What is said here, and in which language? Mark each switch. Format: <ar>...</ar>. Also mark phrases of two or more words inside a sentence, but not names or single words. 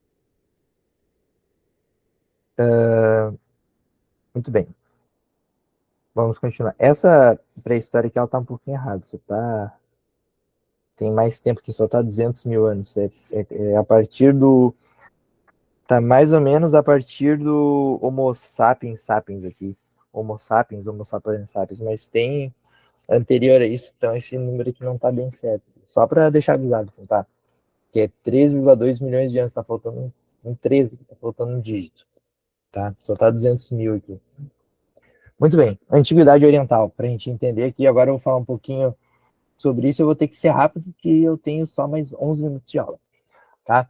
<pt>Muito bem, vamos continuar. Essa pré-história aqui, ela tá um pouquinho errada, só tá... Tem mais tempo que só tá 200 mil anos, é a partir do... Tá mais ou menos a partir do Homo sapiens sapiens aqui, Homo sapiens, Homo sapiens sapiens, mas tem anterior a isso, então esse número aqui não tá bem certo. Só para deixar avisado, assim, tá? Que é 3,2 milhões de anos, tá faltando um 13, tá faltando um dígito, tá? Só tá 200 mil aqui. Muito bem, Antiguidade Oriental, para a gente entender aqui, agora eu vou falar um pouquinho sobre isso, eu vou ter que ser rápido, porque eu tenho só mais 11 minutos de aula, tá?</pt>